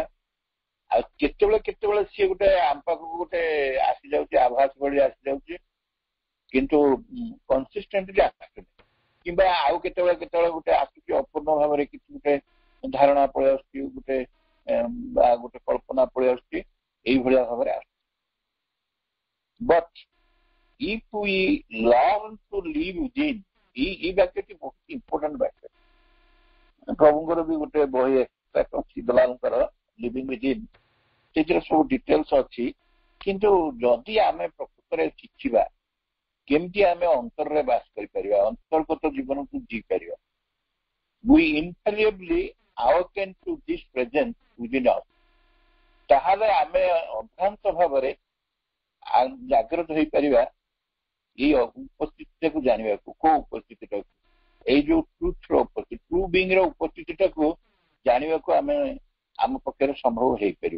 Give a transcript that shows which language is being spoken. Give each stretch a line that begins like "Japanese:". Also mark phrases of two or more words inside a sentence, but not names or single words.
Odia: ଆଉ କେତେବେଳେ ସିଏ ଗୋଟେ ଆମ ପାଖକୁ ଗୋଟେ ଆସିଯାଉଛି, ଆଭାସ ଭଳି ଆସିଯାଉଛି, କିନ୍ତୁ କନସିଷ୍ଟେଣ୍ଟଲି ଆସୁନି। କିମ୍ବା ଆଉ କେତେବେଳେ ଗୋଟେ ଆସୁଛି ଅପୂର୍ଣ୍ଣ ଭାବରେ, କିଛି ଗୋଟେ ଧାରଣା ପଳେଇ ଆସୁଛି, ଗୋଟେ କଳ୍ପନା ପଳେଇ ଆସୁଛି, এইଭଳିଆ ଭାବରେ ଆସୁଛି।
English: ବଟ୍ if we learn to live within,
Odia: এই ବାକ୍ୟଟି ବହୁତ ଇମ୍ପୋର୍ଟାଣ୍ଟ ବାକ୍ୟ। ପ୍ରଭୁଙ୍କର ବି ଗୋଟେ ବହି ଅଛି ଦଲାଲଙ୍କର ଲିଭିଂ ୱିଦିନ୍, ସେଥିରେ ସବୁ ଡିଟେଲ୍ସ ଅଛି। କିନ୍ତୁ ଯଦି ଆମେ ପ୍ରକୃତରେ ଶିଖିବା କେମିତି ଆମେ ଅନ୍ତରରେ ବାସ କରିପାରିବା, ଅନ୍ତର୍ଗତ ଜୀବନକୁ ଜୀପାରିବା,
English: we infallibly awaken to this presence within us,
Odia: ତାହେଲେ ଆମେ ଅଭ୍ରାନ୍ତ ଭାବରେ ଜାଗ୍ରତ ହେଇପାରିବା ଏଇ ଉପସ୍ଥିତିଟାକୁ ଜାଣିବାକୁ। କୋଉ ଉପସ୍ଥିତିଟାକୁ? ଏଇ ଯୋଉ ଟ୍ରୁଥର ଉପସ୍ଥିତି,
English: true being
Odia: ର ଉପସ୍ଥିତିଟାକୁ ଜାଣିବାକୁ ଆମେ ଆମ ପକ୍ଷରେ ସମ୍ଭବ ହେଇପାରିବ।